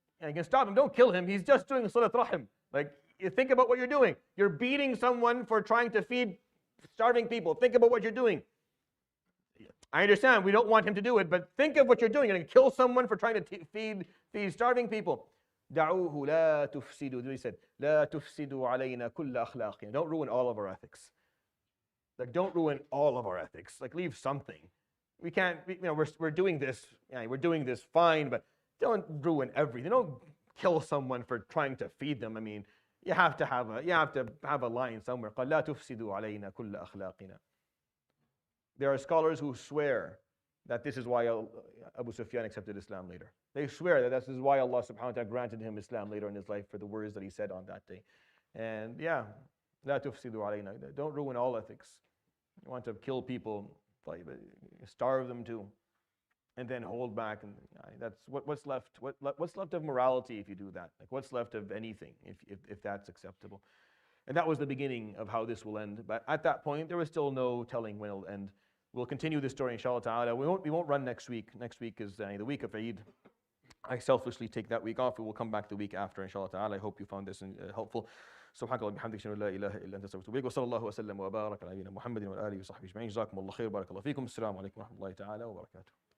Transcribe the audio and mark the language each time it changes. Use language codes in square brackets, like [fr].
[en] And you can stop him, don't kill him. He's just doing salat rahim. Like, you think about what you're doing. You're beating someone for trying to feed starving people. Think about what you're doing. I understand we don't want him to do it, but think of what you're doing. You're going to kill someone for trying to feed these starving people. [ar] دعوه لا تفسدوا. [en] He said, [ar] لا تفسدوا علينا كل أخلاقنا. [en] Don't ruin all of our ethics. Like, don't ruin all of our ethics. Like, leave something. We can't. We're doing this. We're doing this fine, but don't ruin everything. Don't kill someone for trying to feed them. I mean, you have to have a line somewhere. [ar] قال لا تفسدوا علينا كل أخلاقنا. [en] There are scholars who swear that this is why Abu Sufyan accepted Islam later. They swear that this is why Allah subhanahu wa ta'ala granted him Islam later in his life for the words that he said on that day. And yeah, [ar] لا تفسدوا علينا. [en] Don't ruin all ethics. You want to kill people, starve them too, and then hold back. And that's what's left. What's left of morality if you do that? Like, what's left of anything if that's acceptable? And that was the beginning of how this will end. But at that point, there was still no telling when it'll end. We'll continue this story, inshallah ta'ala. We won't run next week. Next week is the week of Eid. I selfishly take that week off. We will come back the week after, inshallah ta'ala. I hope you found this helpful. [ar] سبحانك اللهم وبحمدك اشهد ان لا اله الا انت استغفرك واتوب اليك وصلى الله وسلم وبارك على نبينا محمد وعلى اله وصحبه اجمعين جزاكم الله خير بارك الله فيكم السلام عليكم ورحمه الله تعالى وبركاته